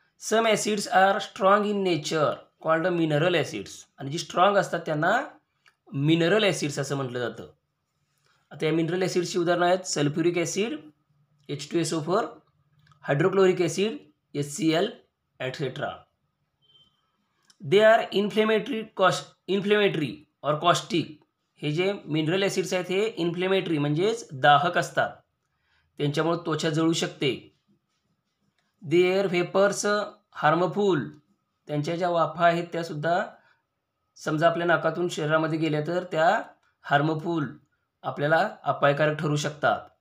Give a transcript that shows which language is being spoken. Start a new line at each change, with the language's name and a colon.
English: Some acids are strong in nature called mineral acids.
Marathi: आणि जी strong असतात त्यांना mineral acids असं म्हटलं जातं. आता या मिनरल ॲसिड्सची उदाहरणं आहेत sulphuric acid H2SO4, hydrochloric acid HCl ॲटसेट्रा.
English: They are inflammatory और caustic.
Marathi: हे जे मिनरल ॲसिड्स आहेत हे इन्फ्लेमेटरी म्हणजेच दाहक असतात, त्यांच्यामुळे त्वचा जळू शकते.
English: Their vapours harmful.
Marathi: त्यांच्या ज्या वाफा आहेत त्यासुद्धा समजा आपल्या नाकातून शरीरामध्ये गेल्या तर त्या हार्मफुल आपल्याला अपायकारक ठरू शकतात.